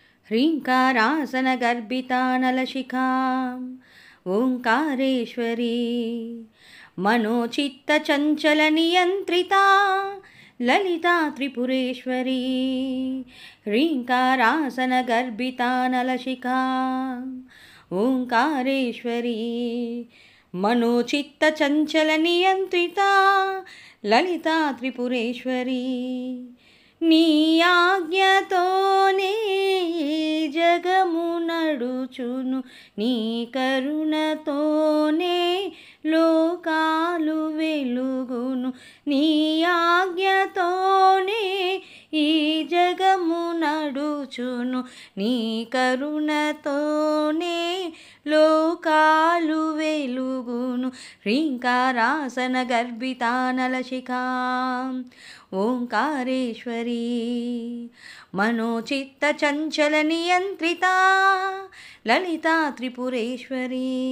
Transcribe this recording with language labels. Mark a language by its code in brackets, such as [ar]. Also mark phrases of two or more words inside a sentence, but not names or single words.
[sa] ह्रीङ्कारासनगर्भितानलशिखाम् ओङ्कारेश्वरी मनोचित्तचञ्चलनियन्त्रिता ललिता त्रिपुरेश्वरी ह्रीङ्कारासनगर्भितानलशिखाम् ओङ्कारेश्वरी मनोचित्तचञ्चलनियन्त्रिता ललिता त्रिपुरेश्वरी [te] నీ ఆజ్ఞతోనే జగము నడుచును నీ కరుణతోనే లోకాలు వెలుగును నీ ఆజ్ఞతోనే ఈ జగము నడుచును నీ కరుణతోనే లోకాలు వెలుగును [sa] హ్రీంకారాసన గర్భితానలశిఖాం ఓంకారేశ్వరీ మనోచిత్త చంచల నియంత్రితా లలితా త్రిపురేశ్వరీ